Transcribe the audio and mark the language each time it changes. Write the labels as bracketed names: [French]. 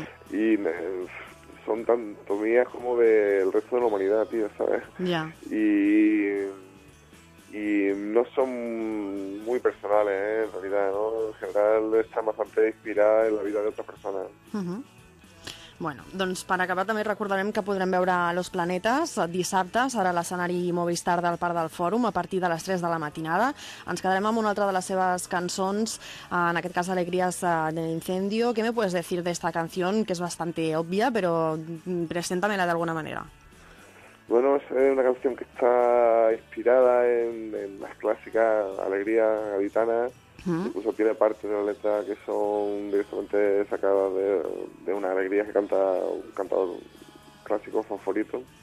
[Spanish] Y son tanto mías como del resto de la humanidad, tío, ¿sabes? Yeah. Y no son muy personales, ¿eh? En realidad, ¿no? En general están bastante inspiradas en la vida de otras personas. [Catalan] Bueno, doncs per acabar també recordarem que podrem veure Los Planetas dissabtes, ara a l'escenari Movistar del Parc del Fòrum, a partir de les 3 de la matinada. Ens quedarem amb una altra de les seves cançons, en aquest cas Alegrías de Incendio. [Spanish] ¿Qué me puedes decir de esta canción, que es bastante obvia, pero preséntamela de alguna manera? Bueno, es una canción que está inspirada en las clásicas Alegría gaditana. Incluso tiene parte de la letra que son directamente sacadas de una alegría que canta un cantador clásico, Fanforito.